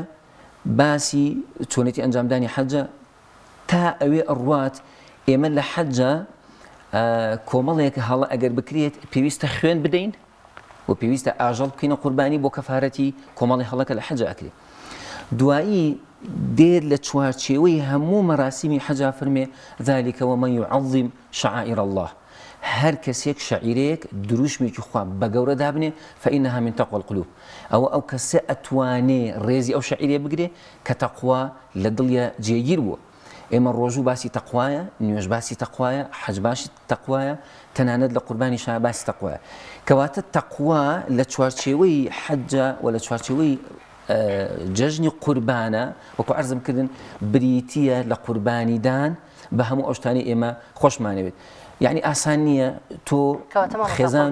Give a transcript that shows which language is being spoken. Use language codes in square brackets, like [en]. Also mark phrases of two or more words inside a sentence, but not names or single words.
[ckb] باسی چۆنێتی ئەنجامدانی حەجە تا ئەوێ ئەڕوات ئێمە لە حەجە کۆمەڵێک هەڵە ئەگەر بکرێت پێویستە خوێن بدەین و پێویستە ئاژەڵ بکەینە قوربانی بۆ کەفارەتی کۆمەڵی هەڵەکە لە حەجە ئەکرێت دوایی دێر لە چوارچێوەی هەموو مەراسیمی حەجا فەرمێ [ar] ذلك ومن يعظم شعائر الله [ckb] هەر کەسێک شعیرەیەک دروشمێکی خوا بە گەورە دابنێ [ar] فإنها من تقوى القلوب [ckb] ئەو کەسە ئەتوانێ ڕێزی ئەو شعیرێ بگرێ کە تەقوا لە دڵیە جێگیر بووە ئێمە ڕۆژوو باسی تەقوایە نوێژ باسی تەقوایە حەج باسی تەقوایە تەنانەت لە قوربانی شا باسی تەقوایە کەواتە تەقوا لە چوارچێوەی حەجە و لە چوارچێوەی جەژنی قوربانە وەکو عەرزم کردن بریتیە لە قوربانیدان بە هەموو ئەو شتانی ئێمە خۆشمانەوێت یعنی ئاسان نییە تۆ خێزان